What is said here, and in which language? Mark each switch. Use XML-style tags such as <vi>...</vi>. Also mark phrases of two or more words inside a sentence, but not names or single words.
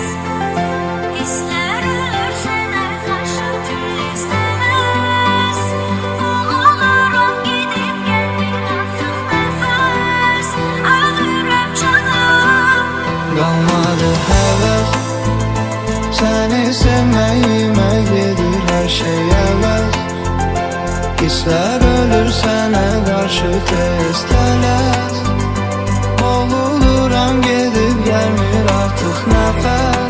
<tr>Hisler ölür sənə qarşı türlü istemez. Boğulurum gidip gelmir artık nefes. Ölürüm canım.</tr> <az>Qalmadı həvəs səni sevməyimə gedir hər şey əvəz. Hisslər ölür sənə qarşı tez tələs. Boğuluram gedib gəlmir artıq nəfəs.</az>